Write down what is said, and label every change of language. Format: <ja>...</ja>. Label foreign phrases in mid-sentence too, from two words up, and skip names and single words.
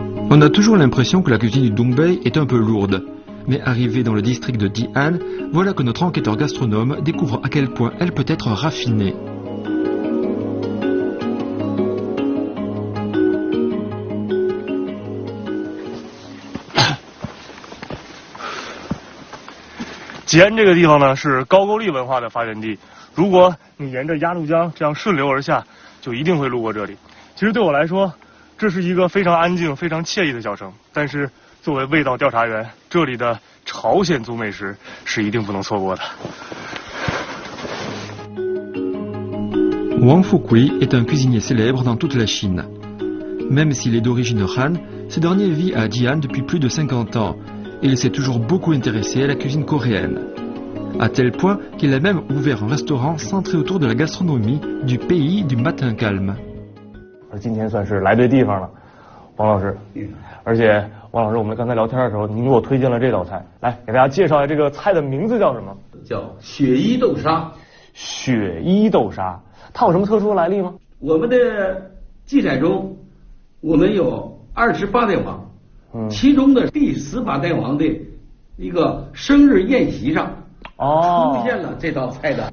<fr>On a toujours l'impression que la cuisine du Dongbei est un peu lourde. Mais arrivé dans le district de Di'an, voilà que notre enquêteur gastronome découvre à quel point elle peut être raffinée.</fr> <zh>吉安这个地方呢是高句丽文化的发源地，如果你沿着鸭绿江这样顺流而下，就一定会路过这里。其实对我来说，这是一个非常安静、非常惬意的小城，但是作为味道调查员，这里的朝鲜族美食是一定不能错过的。</zh> <fr>Wang Fukui est un cuisinier célèbre dans toute la Chine. Même s'il est d'origine Han, ce dernier vit à Di'an depuis plus de 50 ans et il s'est toujours beaucoup intéressé à la cuisine coréenne. À tel point qu'il a même ouvert un restaurant centré autour de la gastronomie du pays du matin calme.</fr> <zh>今天算是来对地方了，王老师。而且王老师，我们刚才聊天的时候，您给我推荐了这道菜，来给大家介绍一下这个菜的名字叫什么？叫雪衣豆沙。雪衣豆沙，它有什么特殊来历吗？我们的记载中，我们有28代王，其中的第18代王的一个生日宴席上，出现了这道菜的</zh>